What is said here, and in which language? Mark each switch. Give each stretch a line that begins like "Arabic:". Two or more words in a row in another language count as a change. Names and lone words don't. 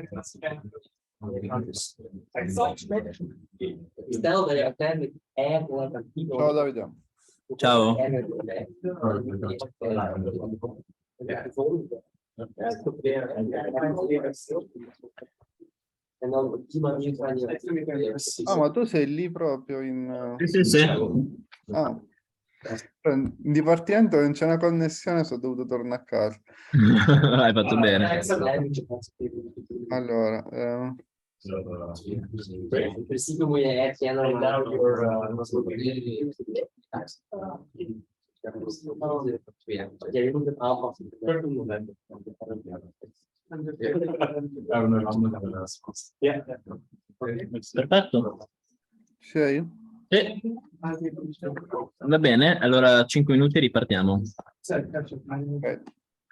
Dutch: Stel dat je uiteindelijk eigenlijk een video.
Italian: Ciao Davide. Ciao.
Dutch: En dan op die manier kan je.
Italian: Ah, ma tu sei lì proprio in... Sì, sì. Ah. In dipartimento non c'è una connessione, sono dovuto tornare a casa. Hai fatto bene. Allora,
Dutch: In principe moet je herkennen. Jij moet het aanpassen.
Italian: Perfetto. sei? Sì. Va bene, allora 5 minuti e ripartiamo. Ok.